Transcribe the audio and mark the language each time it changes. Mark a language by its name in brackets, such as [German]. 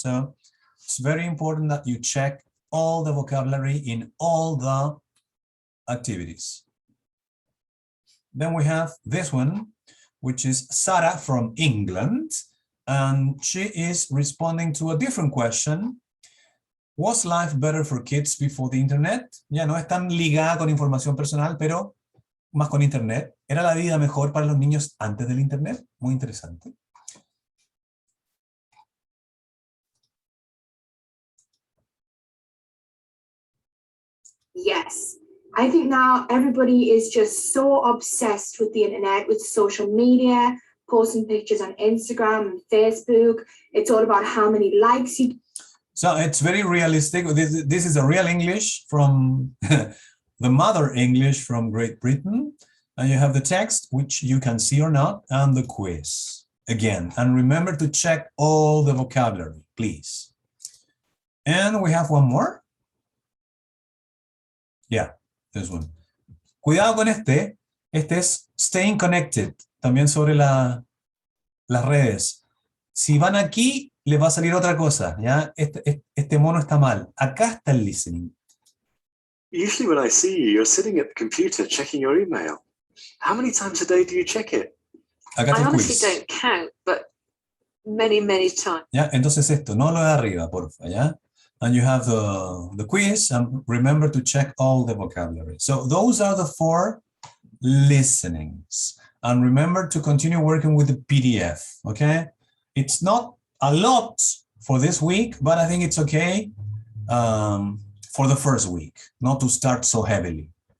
[English] So it's very important that you check all the vocabulary in all the activities. Then we have this one, which is Sarah from England, and she is responding to a different question. Was life better for kids before the internet? [Spanish] Ya no es tan ligada con información personal, pero más con internet. ¿Era la vida mejor para los niños antes del internet? Muy interesante. [English] Yes. I think now everybody is just so obsessed with the internet, with social media, posting pictures on Instagram and Facebook. It's all about how many likes you. So it's very realistic. This is a real English from the mother English from Great Britain. And you have the text, which you can see or not, and the quiz. Again, and remember to check all the vocabulary, please. And we have one more. Yeah, this one. [Spanish] Cuidado con este. Este es staying connected, también sobre las redes. Si van aquí, le va a salir otra cosa, ¿ya? Este mono está mal. Acá está el listening. [English] Usually when I see you, you're sitting at the computer checking your email. How many times a day do you check it? [Spanish] Acá está [English] I [Spanish] el [English] honestly [Spanish] quiz. [English] don't count, but many, many times. [Spanish] ¿Ya? Entonces esto, no lo de arriba, porfa, ¿ya? [English] And you have the quiz, and remember to check all the vocabulary. So those are the 4 listenings. And remember to continue working with the PDF, okay? It's not a lot for this week, but I think it's okay for the first week, not to start so heavily.